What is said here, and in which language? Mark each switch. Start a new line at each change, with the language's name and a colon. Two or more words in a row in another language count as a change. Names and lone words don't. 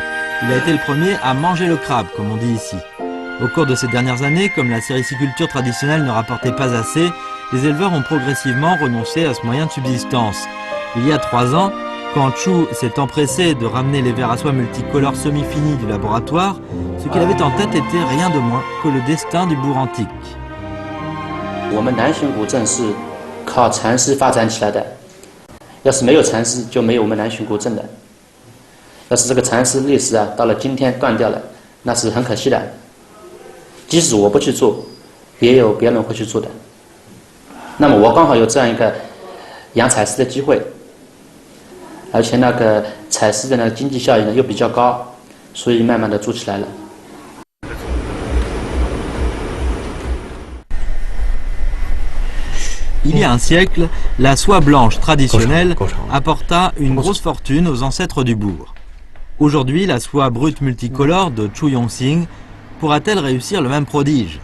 French: Il a été le premier à manger le crabe, comme on dit ici. Au cours de ces dernières années, comme la sériciculture traditionnelle ne rapportait pas assez, les éleveurs ont progressivement renoncé à ce moyen de subsistance. Il y a 3 ans, quand Chu s'est empressé de ramener les vers à soie multicolores semi-finis du laboratoire, ce qu'il avait en tête était rien de moins que le destin du bourg antique.
Chinese: 我们南浔古镇是靠蚕丝发展起来的，要是没有蚕丝，就没有我们南浔古镇的。要是这个蚕丝历史啊，到了今天断掉了，那是很可惜的。即使我不去做，也有别人会去做的。那么我刚好有这样一个养蚕丝的机会，而且那个采丝的那个经济效益呢又比较高，所以慢慢的做起来了。
French: Il y a un siècle, la soie blanche traditionnelle apporta une grosse fortune aux ancêtres du bourg. Aujourd'hui, la soie brute multicolore de Chu Yongxing pourra-t-elle réussir le même prodige?